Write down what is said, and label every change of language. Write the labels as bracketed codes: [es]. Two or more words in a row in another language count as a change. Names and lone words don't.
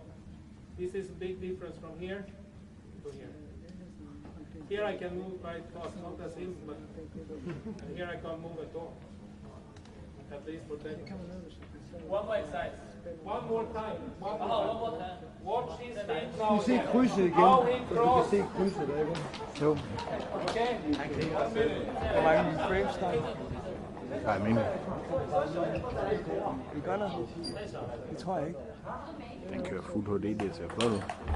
[en] This is a big difference from here to here. Here I can move quite fast, not as him, but and here I can't move at all. At least protect. One more exercise. One more time. One more time. Watch his feet now. [da] Du se krydset igen. [en] How he [da] Du kan [en] cross. [da] se krydset der, ikke? Jo. Okay. Hvor mange frames der er? Nej, men Vi gør noget. Det tror jeg ikke. den kører fuld HD, det ser flot ud.